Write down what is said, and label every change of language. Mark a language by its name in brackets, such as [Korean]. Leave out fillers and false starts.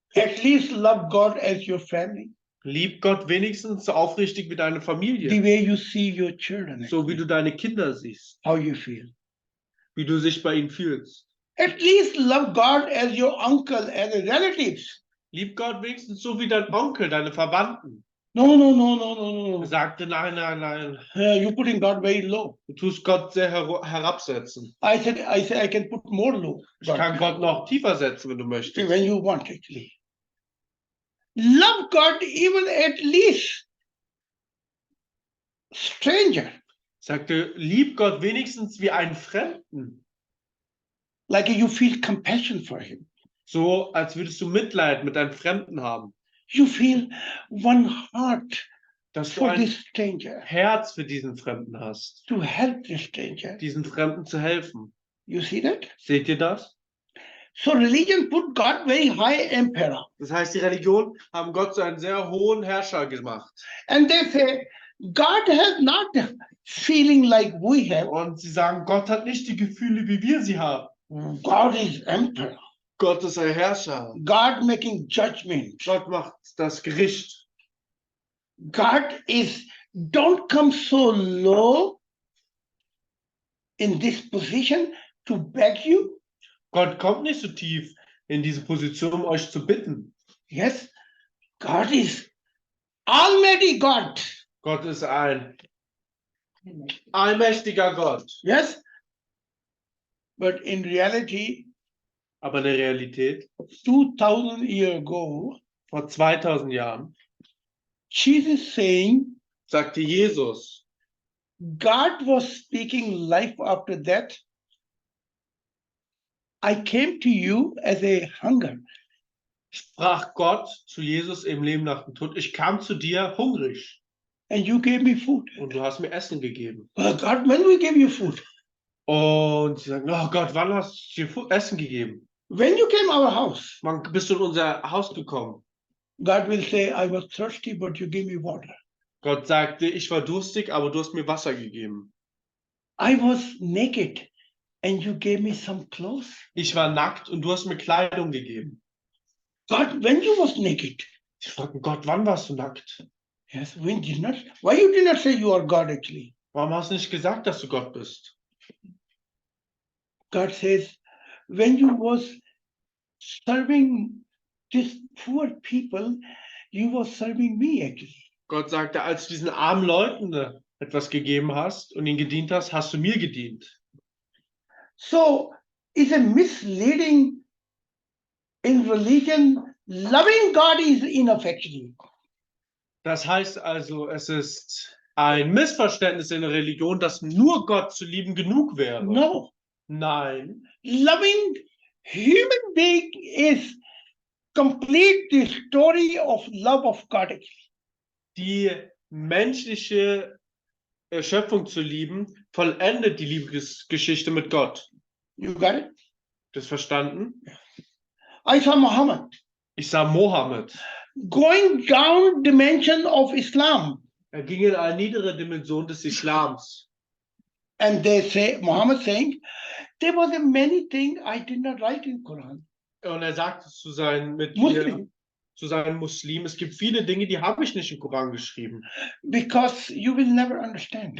[English] At least love God as your family. [German] Lieb Gott wenigstens so aufrichtig wie deine [English] The [German] Familie. [English] way you see your children. [German] So wie [English] actually. [German] du deine Kinder siehst. [English] How you feel. [German] Wie du dich bei ihnen fühlst. [English] At least love God as your uncle, as a relatives. [German] Lieb Gott wenigstens so wie dein Onkel, deine Verwandten. [English] No, no, no, no, no, [German] Er [English] no. [German] sagte, nein, nein, nein. [English] You're putting God very low. [German] Du tust Gott sehr herabsetzen. [English] I said I can put more low. [German] Ich kann Gott noch tiefer setzen, wenn du möchtest. [English] When you want actually. Love God even at least stranger. [German] Sagte, lieb Gott wenigstens wie einen Fremden. [English] Like you feel compassion for him. [German] So, als würdest du Mitleid mit einem Fremden haben. [English] You feel one heart [German] Dass du [English] for [German] ein [English] this stranger, [German] Herz für diesen Fremden hast. [English] to help the stranger. [German] Diesen Fremden zu helfen. [English] You see that? [German] Seht ihr das? [English] So religion put God very high emperor. [German] Das heißt, die Religion haben Gott zu einem sehr hohen Herrscher gemacht. [English] And they say, God has not feeling like we have. [German] Und sie sagen, Gott hat nicht die Gefühle, wie wir sie haben. [English] God is emperor. [German] Gott ist ein Herrscher. [English] God making judgment. [German] Gott macht das Gericht. [English] God is, don't come so low in this position to beg you. [German] Gott kommt nicht so tief in diese Position, um euch zu bitten. [English] Yes, God is Almighty God. [German] Gott ist ein allmächtiger Gott. [English] Yes, but in reality, [German] Aber in der Realität, [English] 2000 years ago, [German] vor 2000 Jahren, [English] Jesus saying, [German] sagte Jesus, [English] God was speaking life after death. I came to you as a hunger. [German] sprach Gott zu Jesus im Leben nach dem Tod, ich kam zu dir hungrig [English] And you gave me food. [German] und du hast mir Essen gegeben. [English] Well, God, when we gave you food? [German] Und sie sagen, oh Gott, wann hast du dir Essen gegeben? [English] When you came our house, [German] Wann bist du in unser Haus gekommen? [English] God will say, I was thirsty, but you gave me water. [German] Gott sagte, ich war durstig, aber du hast mir Wasser gegeben. [English] I was naked, and you gave me some clothes. [German] Ich war nackt und du hast mir Kleidung gegeben. [English] God, when you was naked? [German] Sie fragten, Gott, wann warst du nackt? [English] Yes, we did not. Why you did not say you are God actually? [German] Warum hast du nicht gesagt, dass du Gott bist? [English] God says, when you was serving these poor people, you was serving me actually. [German] Gott sagte, als du diesen armen Leuten etwas gegeben hast und ihnen gedient hast, hast du mir gedient. [English] So it's a misleading in religion. Loving God is enough actually. [German] Das heißt also, es ist ein Missverständnis in der Religion, dass nur Gott zu lieben genug wäre. [English] No, [German] Nein, [English] loving human being is complete the story of love of God actually. [German] die menschliche Schöpfung zu lieben, vollendet die Liebesgeschichte mit Gott. [English] You got it? [German] Das verstanden? [English] I saw Muhammad [German] Ich sah Mohammed. [English] going down dimension of Islam. [German] Er ging in eine niedere Dimension des Islams. [English] And they say, Muhammad saying, there was a many things I did not write in Quran. [German] Und er sagte zu seinen Mitgliedern, [English] Muslim, [German] zu seinen Muslimen, es gibt viele Dinge, die habe ich nicht im Koran geschrieben, [English] because you will never understand.